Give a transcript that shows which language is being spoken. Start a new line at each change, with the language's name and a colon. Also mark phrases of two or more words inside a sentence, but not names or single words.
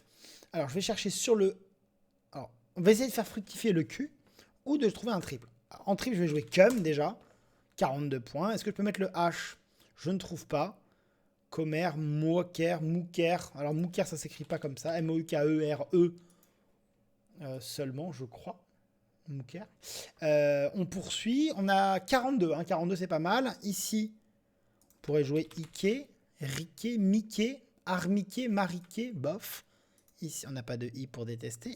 French: Alors, je vais chercher sur le. Alors, on va essayer de faire fructifier le Q ou de trouver un triple. En triple, je vais jouer cum déjà. 42 points. Est-ce que je peux mettre le H? Je ne trouve pas. Comer, Moker, Mouker. Alors, Mouker, ça s'écrit pas comme ça. M-O-U-K-E-R-E. Seulement, je crois. Mouker. On poursuit. On a 42. Hein. 42, c'est pas mal. Ici, on pourrait jouer Ike, Rike, Mickey, Armiquet, Mariquet, bof. Ici, on n'a pas de I pour détester.